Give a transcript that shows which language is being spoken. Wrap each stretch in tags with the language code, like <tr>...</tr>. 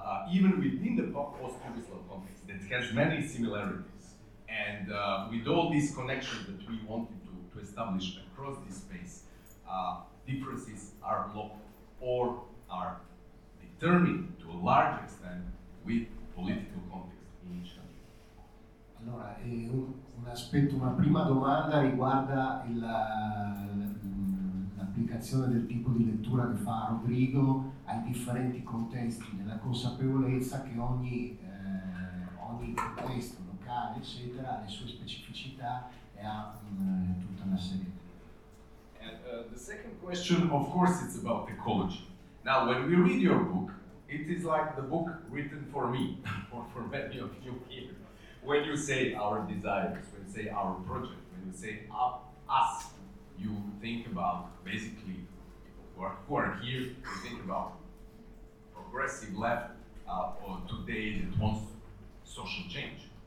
<en>Even within the post-Yugoslav context that has many similarities, and with all these connections that we wanted to establish across this space, differences are blocked or are determined to a large extent with political context in each country.</en> <it>Allora, un aspetto, una prima domanda riguarda l'applicazione del tipo di lettura che fa Rodrigo ai differenti contesti, nella consapevolezza che ogni contesto locale, eccetera, ha le sue specificità e ha tutta una serie di.</it> <en>The second question, of course, it's about ecology. Now, when we read your book, it is like the book written for me, or for many of you here. When you say our desires, when you say our project, when you say us, you think about basically who are here, you think about progressive left or today that wants social change.</en>